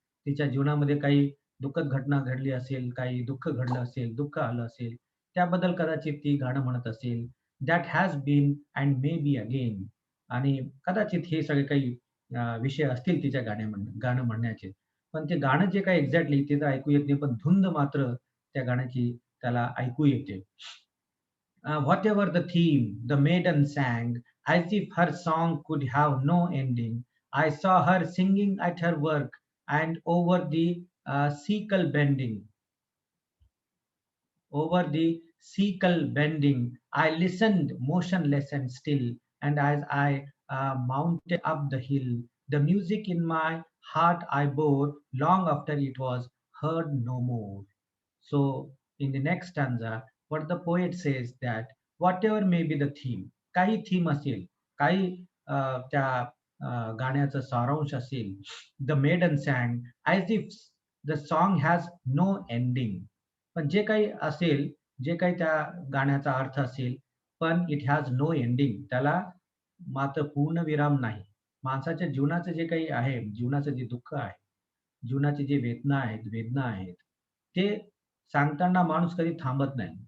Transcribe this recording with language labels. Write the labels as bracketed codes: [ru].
[mr] तिच्या जीवनामध्ये काही दुःखद घटना घडली असेल, काही दुःख घडलं असेल, दुःख आलं असेल, त्याबद्दल कदाचित ती गाणं म्हणत असेल. [en] That has been and may be again. [mr] आणि कदाचित हे सगळे काही विषय असतील तिच्या गाणं म्हणण्याचे. पण ते गाणं जे काही एक्झॅक्टली ते तर ऐकू येत नाही, पण धुंद मात्र त्या गाण्याची त्याला ऐकू येते. [en] Whatever the theme, the maiden sang, as if her song could have no ending. I saw her singing at her work and over the sickle bending. Over the sickle bending, I listened motionless and still, and as I mounted up the hill, the music in my heart I bore long after it was heard no more. So, in the next stanza, what the poet says that whatever may be the theme, [mr] काही theme असेल, काही त्या गाण्याचा सारांश असेल, [en] the maiden sang as if the song has no ending. [mr] पण जे काही असेल, जे काही त्या गाण्याचा अर्थ असेल, पण [en] It has no ending. [mr] त्याला मात्र पूर्णविराम नाही. माणसाच्या जीवनाचं जे काही आहे, जीवनाचं जे दुःख आहे, जीवनाची जी वेदना आहेत, ते सांगताना माणूस कधी थांबत नाही.